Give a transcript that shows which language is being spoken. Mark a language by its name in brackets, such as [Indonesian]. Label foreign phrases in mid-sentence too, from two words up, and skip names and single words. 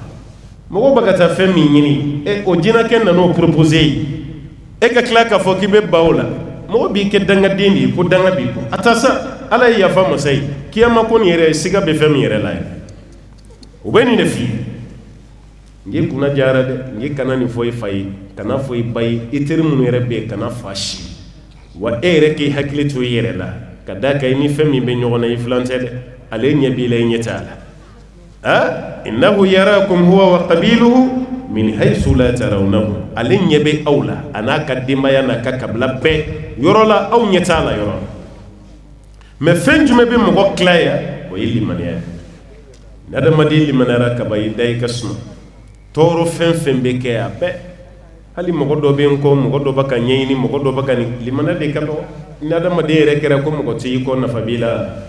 [Bambara] mɔgɔw bɛ ka taa fɛn min ɲini o jinɛkɛ nan'o proposer e ka tila k'a fɔ k'i bɛ ban o la mɔgɔ b'i kɛ dangaden de ye ko danga b'i kɔ a ta sa ala ye yafa masa ye kiyama ko nin yɛrɛ siga bɛ fɛn min yɛrɛ la yɛrɛ o bɛ nin de f'i ye n ye kunna diyara dɛ n ye kana nin fɔ i fa ye kana fɔ i ba ye i teri minnu yɛrɛ bɛ yen kana fa si wa e yɛrɛ k'i hakili to i yɛrɛ la ka da kan i ni fɛn min bɛ ɲɔgɔn na i filan tɛ dɛ ale ɲɛ b'i la i ɲɛ t'a la [Arabic] إنه يراكم هو وقبيله من حيث لا ترونه [Bambara] ale ɲɛ bɛ aw la a n'a ka denbaya n'a ka kabila bɛɛ yɔrɔ la aw ɲɛ t'a la yɔrɔ la mais fɛn jumɛn bɛ mɔgɔ tila yan o ye limaniya ye ni adamaden limaniyara ka ban i da i ka suma tɔɔrɔ fɛn fɛn bɛ kɛ a bɛɛ hali mɔgɔ dɔ bɛ n kɔ mɔgɔ dɔ bɛ ka ɲɛɲini mɔgɔ dɔ bɛ ka nin limaniya de ka dɔgɔ ni adamaden yɛrɛ kɛra ko mɔgɔ t'i kɔ nafa b'i la